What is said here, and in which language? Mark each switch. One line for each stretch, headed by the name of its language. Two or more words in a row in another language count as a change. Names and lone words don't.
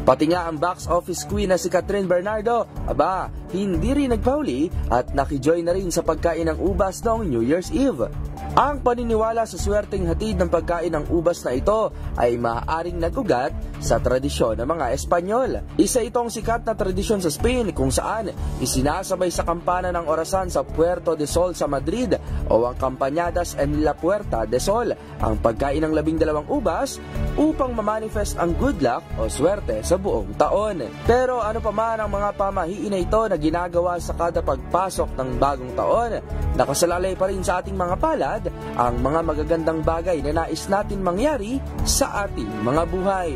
Filipino: Pati nga ang box office queen na si Catherine Bernardo, hindi rin nagpahuli at nakijoin na rin sa pagkain ng ubas noong New Year's Eve. Ang paniniwala sa swerteng hatid ng pagkain ng ubas na ito ay maaaring nagugat sa tradisyon ng mga Espanyol. Isa itong sikat na tradisyon sa Spain kung saan isinasabay sa kampana ng orasan sa Puerto de Sol sa Madrid o ang Campañadas en la Puerta de Sol ang pagkain ng 12 ubas upang mamanifest ang
English: good luck
Filipino: o swerte sa buong taon. Pero ano pa man ang mga pamahiin na ito na ginagawa sa kada pagpasok ng bagong taon, nakasalalay pa rin sa ating mga palad ang mga magagandang bagay na nais natin mangyari sa ating mga buhay.